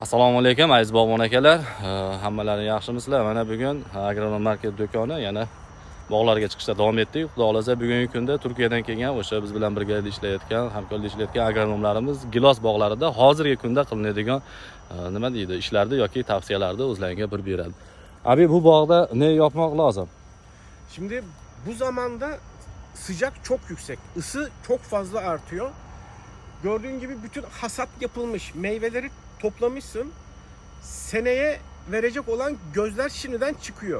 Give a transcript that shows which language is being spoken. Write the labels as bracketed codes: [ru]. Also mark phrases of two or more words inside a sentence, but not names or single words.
[ar] Assalomu alaykum [uz] aziz bog'bon akalar. Hammalaring yaxshimisizlar? Mana bugun agronom market do'koni yana bog'larga chiqishda davom etdik. Xudo xolasa bugungi kunda Turkiyadan kelgan o'sha biz bilan birga ishlayotgan, hamkorlik ishlayotgan agronomlarimiz gilos bog'larida hozirgi kunda qilinadigan nima deydi, ishlarni yoki tavsiyalarni o'zlariga bir beradi. [tr] Abi bu bog'da ne yapmak lazım? Şimdi bu zamanda sıcak çok yüksek, ısı çok fazla artıyor. Gördüğün gibi bütün hasat yapılmış, meyveleri toplamışsın. Seneye verecek olan gözler şimdiden çıkıyor.